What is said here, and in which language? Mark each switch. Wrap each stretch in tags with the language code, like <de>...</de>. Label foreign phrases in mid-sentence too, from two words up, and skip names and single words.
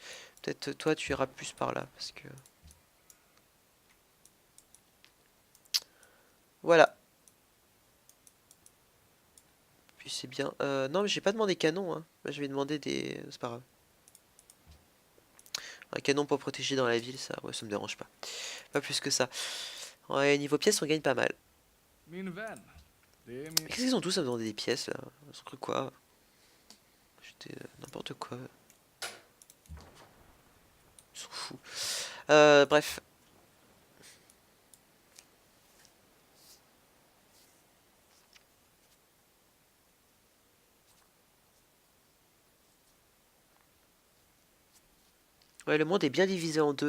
<fr>Peut-être toi tu iras plus par là parce que voilà. Puis c'est bien. Non mais j'ai pas demandé canon. Hein. Là, je vais demander des. C'est pas grave. Un canon pour protéger dans la ville, ça, ouais, ça me dérange pas. Pas plus que ça. Ouais, niveau pièces, on gagne pas mal.</fr> <sv>Min vän. Det är min...</sv> <fr>Qu'est-ce qu'ils ont tous à me demander des pièces là? Ils ont cru quoi? J'étais n'importe quoi. Ils sont fous. Bref. Ouais, le monde est bien divisé en deux.</fr>